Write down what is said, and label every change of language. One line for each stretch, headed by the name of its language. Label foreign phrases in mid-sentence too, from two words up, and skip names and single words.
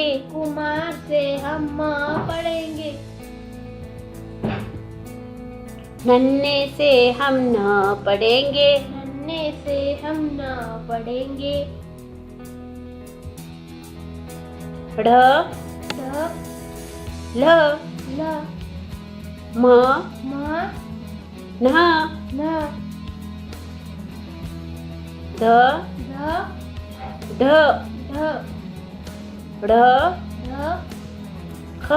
Hindi: कुमार से हम म पढ़ेंगे। नन्हे से हम न पढ़ेंगे, नन्हे से हम न पढ़ेंगे। ढ ढ ल ल म म न न ध ध ढ ढ ढ ढ ख